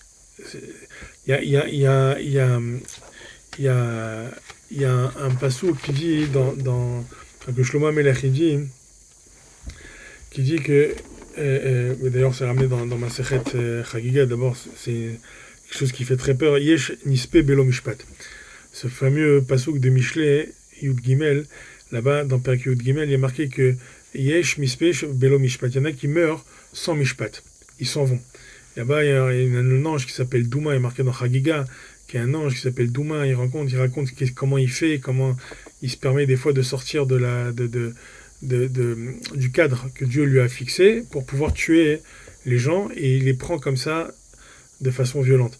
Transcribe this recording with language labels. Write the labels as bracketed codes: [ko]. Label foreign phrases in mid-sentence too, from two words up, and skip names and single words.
[fr] Il y a un passou qui dit que Shlomo HaMelech qui dit que d'ailleurs c'est ramené dans ma Sechet Chagiga, d'abord c'est quelque chose qui fait très peur. [he] יש נספה בלא משפט. [fr] Ce fameux passouk de Michelet, Yud Gimel, là-bas dans [he] פרק יוד גימל, [fr] il y a marqué que [he] יש נספה בלא משפט. [fr] Il y en a qui meurent sans mishpat. Ils s'en vont. Là-bas, il y a un ange qui s'appelle Douma, il est marqué dans Chagiga, qui est un ange qui s'appelle Douma, il raconte comment il fait, comment il se permet des fois de sortir du cadre que Dieu lui a fixé pour pouvoir tuer les gens, et il les prend comme ça de façon violente.